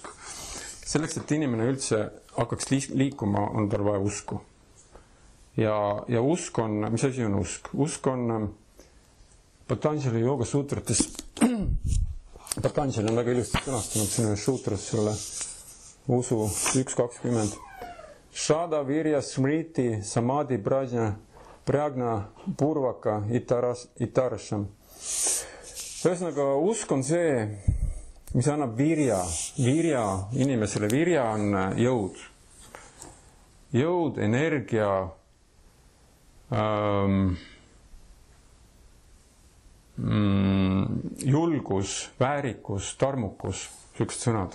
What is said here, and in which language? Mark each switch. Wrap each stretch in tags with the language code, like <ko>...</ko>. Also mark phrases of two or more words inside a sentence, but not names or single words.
<et>Selleks, et inimene üldse hakkaks liikuma, on tal vaja usku. Ja usk on, mis asi on usk? Usk on Patanjali jooga suutrates. Patanjali on väga ilusti sõnastanud sinna suutras selle usu 1.20.</et> <sa>श्रद्धा वीर्य स्मृति समाधि प्रज्ञा पूर्वक इतरेषाम्.</sa> <et>Ühesõnaga, usk on see, mis annab virja inimesele. Virja on jõud. Jõud, energia, julgus, väärikus, tarmukus, sellised sõnad.</et>